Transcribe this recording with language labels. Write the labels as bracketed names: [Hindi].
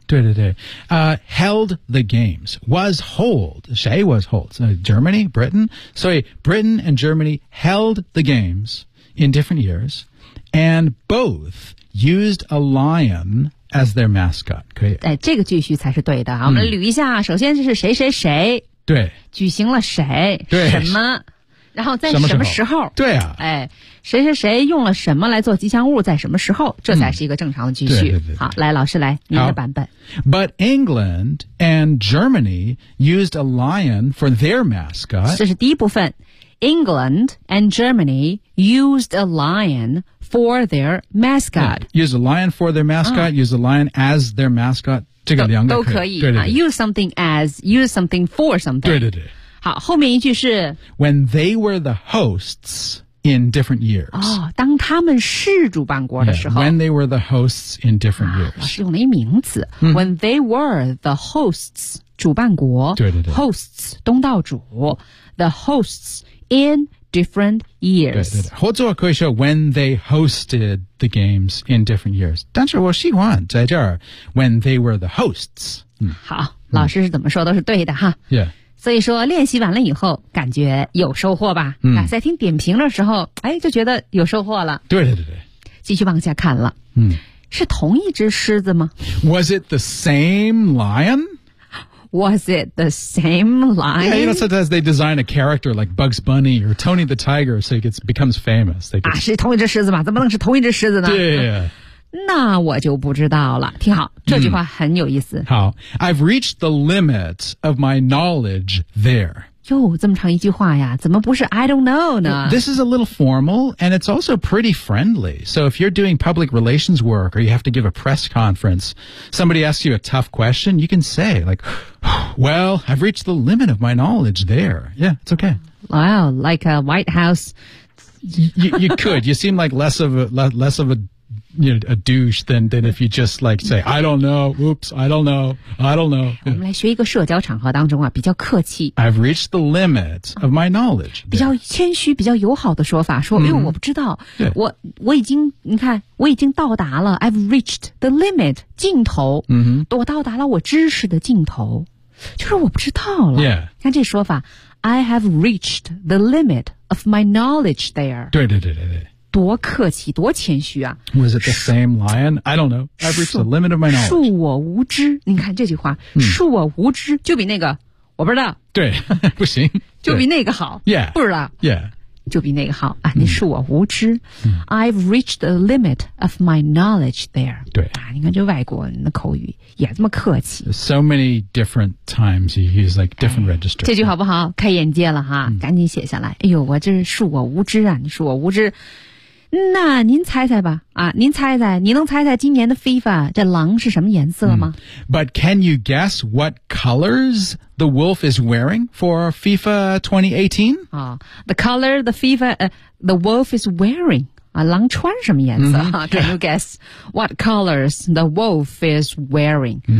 [Chinese] 对对对、 [English] held the games. Was hold. [Chinese] 谁 [English] was hold?、Germany? Britain? So Britain and Germany held the games in different years. And both used a lion as their mascot. [Chinese] 可以、这个句序才是对的。我们捋一下、首先这是谁谁谁。对。举行了谁。对。什么。然后在什么时候对啊哎谁谁谁用了什么来做吉祥物在什么时候这才是一个正常的继续。对对对对好来老师来您的版本。 [English] But England and Germany used a lion for their mascot. [Chinese] 这是第一部分。 [English] England and Germany used a lion for their mascot.、 used a lion for their mascot,、used a lion as their mascot. [Chinese] 这个两个可以。都可以。 [English] Use something as, use something for something. [Chinese] 对对对。好后面一句是 [English] When they were the hosts in different years、 [Chinese] 当他们是主办国的时候 [English] yeah, When they were the hosts in different years [Chinese] 是用了一名词、 [English] When they were the hosts [Chinese] 主办国对对对 [English] Hosts [Chinese] 东道主 [English] The hosts in different years [Chinese] 对对对或者可以说 [English] When they hosted the games in different years [Chinese] 但是我喜欢在这儿 [English] When they were the hosts、 [Chinese] 好老师是怎么说都是对的哈 [English] Yeah [Chinese] 所以说练习完了以后感觉有收获吧、在听点评的时候哎，就觉得有收获了对对对对继续往下看了、是同一只狮子吗 [English] Was it the same lion? Was it the same lion? Yeah, you know, sometimes they design a character like Bugs Bunny or Tony the Tiger so it becomes famous they get... [Chinese] 是同一只狮子吗怎么能是同一只狮子呢 [English] yeah, yeah, yeah. [Chinese] 那我就不知道了听好这句话很有意思、好 [English] I've reached the limit of my knowledge there [Chinese] 哟，这么长一句话呀，怎么不是 [English] I don't know [Chinese] 呢？ [English] This is a little formal, and it's also pretty friendly. So if you're doing public relations work, or you have to give a press conference, somebody asks you a tough question, you can say, like, well, I've reached the limit of my knowledge there. Yeah, it's okay. Wow, like a White House. You could. You seem like less of a douche than if you just like say, I don't know, oops, I don't know, I don't know. [Chinese] 我们来学一个社交场合当中啊，比较客气。 [English] I've reached the limit of my knowledge. [Chinese] 比较谦虚，比较友好的说法，说因为我不知道，我已经，你看，我已经到达了 [English] I've reached the limit, [Chinese] 尽头，我到达了我知识的尽头，就是我不知道了。 [English] Yeah. [Chinese] 看这说法， [English] I have reached the limit of my knowledge there. [Chinese] 对对对对对。多客气，多谦虚啊！ [English] Was it the same lion? I don't know. I've reached the limit of my knowledge. [Chinese] 恕我无知，你看这句话，恕我无知，就比那个我不知道。对，不行，就比那个好。 [English] Yeah, [Chinese] 不知道。 [English] Yeah, [Chinese] 就比那个好啊！你恕我无知。 [English] I've reached the limit of my knowledge there. [Chinese] 对啊，你看这外国人的口语也这么客气。 [English] So many different times you use like different registers. [Chinese] 这句好不好？开眼界了哈，赶紧写下来。哎呦，我这是恕我无知啊！你恕我无知。那您猜猜吧，啊，您猜猜，你能猜猜今年的 FIFA 这狼是什么颜色吗？ [English] But can you guess what colors the wolf is wearing for FIFA 2018? The color the wolf is wearing. [Chinese] 啊，狼穿什么颜色？ [English] Can you guess what colors the wolf is wearing?